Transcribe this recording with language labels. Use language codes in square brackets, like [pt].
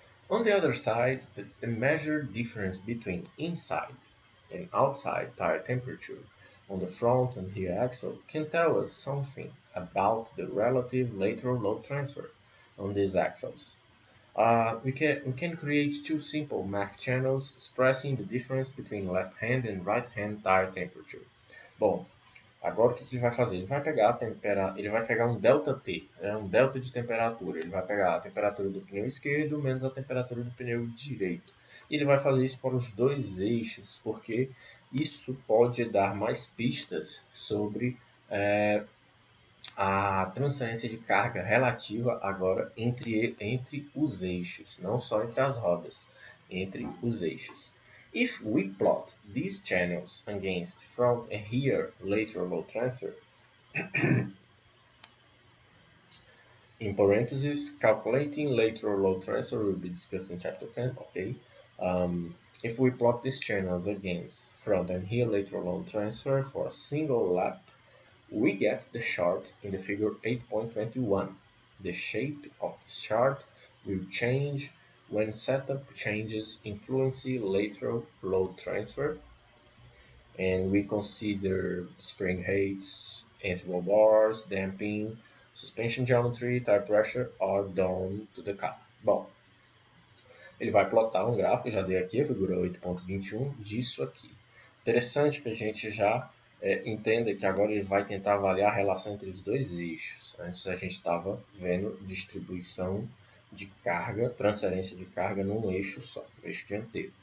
[en] On the other side, the measured difference between inside and outside tire temperature on the front and rear axle can tell us something about the relative lateral load transfer on these axles. We can create two simple math channels expressing the difference between left-hand and right-hand tire temperature. [pt] Bom, agora o que ele vai fazer? Ele vai pegar um ΔT, um delta de temperatura. Ele vai pegar a temperatura do pneu esquerdo menos a temperatura do pneu direito. E ele vai fazer isso para os dois eixos, porque isso pode dar mais pistas sobre a transferência de carga relativa agora entre os eixos, não só entre as rodas, entre os eixos. [en] If we plot these channels against front and rear lateral load transfer, in parentheses, calculating lateral load transfer will be discussed in chapter 10, okay? If we plot these channels against front and rear lateral load transfer for a single lap, we get the chart in the figure 8.21. The shape of the chart will change when setup changes influence lateral load transfer, and we consider spring heights, interval bars, damping, suspension geometry, tire pressure are done to the car. [pt] Bom, ele vai plotar um gráfico, já dei aqui a figura 8.21 disso aqui. Interessante que a gente já entenda que agora ele vai tentar avaliar a relação entre os dois eixos. Antes a gente estava vendo distribuição de carga, transferência de carga num eixo só, no eixo dianteiro.